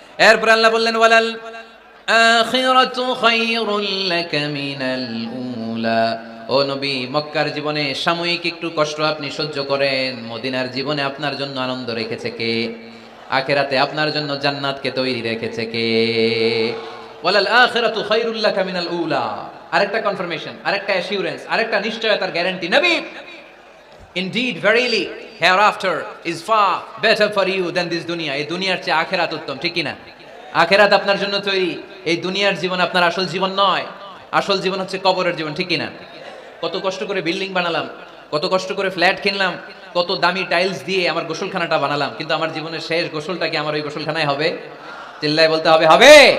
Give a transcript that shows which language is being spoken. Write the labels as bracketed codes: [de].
[bn] এরপর আল্লাহ বললেন, [ar] ওয়ালাল আখিরাতু খায়রুল লাকা মিনাল উলা। [bn] ও নবী, মক্কার জীবনে সাময়িক একটু কষ্ট আপনি সহ্য করেন, মদিনার জীবনে আপনার জন্য আনন্দ রেখেছে কে? আখিরাতে আপনার জন্য জান্নাতকে তৈরি রেখেছে কে? [ar] ওয়ালাল আখিরাতু খায়রুল লাকা মিনাল উলা। [bn] আরেকটা কনফার্মেশন, আরেকটা অ্যাসিউরেন্স, আরেকটা নিশ্চয়তার গ্যারান্টি, নবী [en] indeed verily hereafter is far better for you than this dunya. [bn] এই দুনিয়ার চেয়ে আখিরাত উত্তম, ঠিক কি না? আখিরাত আপনার জন্য তৈরি, এই দুনিয়ার জীবন আপনার আসল জীবন নয়। আসল জীবন হচ্ছে কবরের জীবন, ঠিক কি না? কত কষ্ট করে বিল্ডিং বানালাম, কত কষ্ট করে ফ্ল্যাট কিনলাম, কত দামি টাইলস দিয়ে আমার গোসলখানাটা বানালাম, কিন্তু আমার জীবনের শেষ গোসলটা কি আমার ওই গোসলখানায় হবে? চিল্লায় বলতে হবে, হবে।